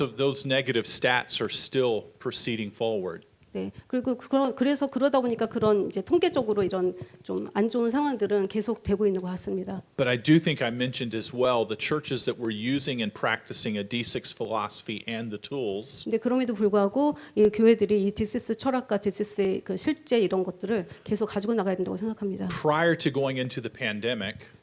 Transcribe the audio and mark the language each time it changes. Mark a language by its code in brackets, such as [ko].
[en] So those negative stats are still proceeding forward. [ko] 네, 그리고 그래서 그러다 보니까 그런 이제 통계적으로 이런 좀 안 좋은 상황들은 계속 되고 있는 것 같습니다. [en] But I do think I mentioned as well the churches that were using and practicing a D6 philosophy and the tools [ko] 근데 그럼에도 불구하고 이 교회들이 이 디시스 철학과 디시스의 그 실제 이런 것들을 계속 가지고 나가야 된다고 생각합니다. [en] prior to going into the pandemic,